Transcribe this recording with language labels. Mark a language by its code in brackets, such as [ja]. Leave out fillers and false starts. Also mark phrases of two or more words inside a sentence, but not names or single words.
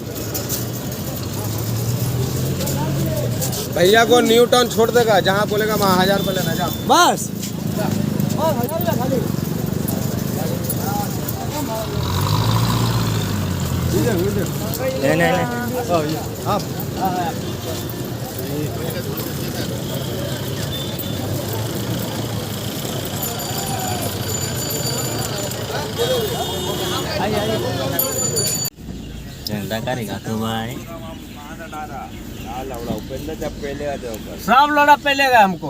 [hi] भैया को न्यू टाउन छोड़ देगा जहाँ बोलेगा वहाँ 1000 रुपये लेना जा। बस। नहीं आप [brx] जों दा गारि गाखोबाय [hi] सब लौड़ा पहलेगा हमको